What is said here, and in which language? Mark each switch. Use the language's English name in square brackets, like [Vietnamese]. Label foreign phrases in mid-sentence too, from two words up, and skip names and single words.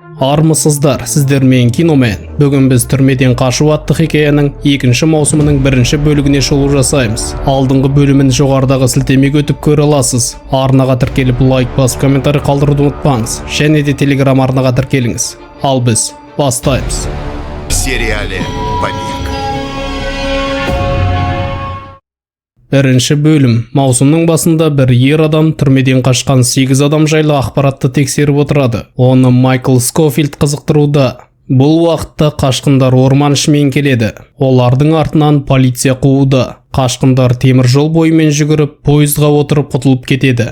[Kazakh] Армысыздар, сіздермен киномен. Бүгін біз түрмеден қашу атты хикаяның 2-ші маусымының 1-ші бөлігіне шолу жасаймыз. Алдыңғы бөлімін жоғарыдағы сілтемеге өтіп көре аласыз. Арнаға тіркеліп лайк басып комментарий қалдыруды ұмытпаңыз. Және де телеграм арнаға тіркеліңіз. Ал біз бастаймыз. [Russian] В сериале «Побег». [Kazakh] 1-ші бөлім. Маусымның басында бір ер адам түрмеден қашқан 8 адам жайлы ақпаратты тексеріп отырады. Оны Майкл Скофилд қызықтыруда. Бұл уақытта қашқындар орман ішімен келеді. Олардың артынан полиция қууда. Қашқындар темір жол бойымен жүгіріп, пойызға отырып құтылып кетеді.